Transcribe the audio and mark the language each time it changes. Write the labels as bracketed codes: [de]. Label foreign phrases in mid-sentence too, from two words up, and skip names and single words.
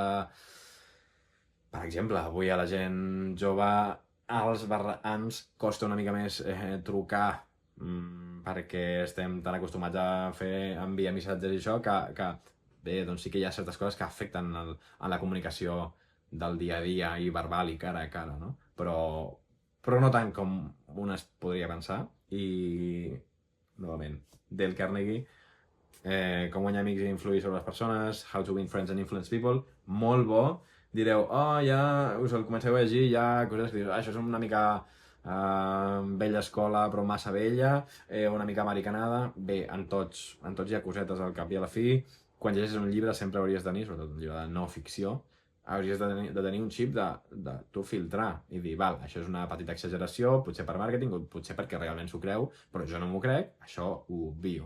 [ca] Per exemple, avui a la gent jove, als barrans, costa una mica més trucar perquè estem tan acostumats a enviar missatges i això que bé, doncs sí que hi ha certes coses que afecten en la comunicació del dia a dia i verbal i cara a cara, no? Però no tant com un es podria pensar. I, novament, Dale Carnegie, Com guanyar amics i influir sobre les persones, How to win friends and influence people, molt bo. Direu, ja us el comenceu a llegir, hi ha coses que dius, això és una mica vella escola, però massa vella, una mica americanada. Bé, en tots hi ha cosetes al cap i a la fi. Quan llegeixes un llibre sempre hauries de tenir, sobretot un llibre de no ficció, hauries de tenir un xip de tu filtrar i dir, val, això és una petita exageració, potser per màrqueting, o potser perquè realment s'ho creu, però jo no m'ho crec, això ho obvio.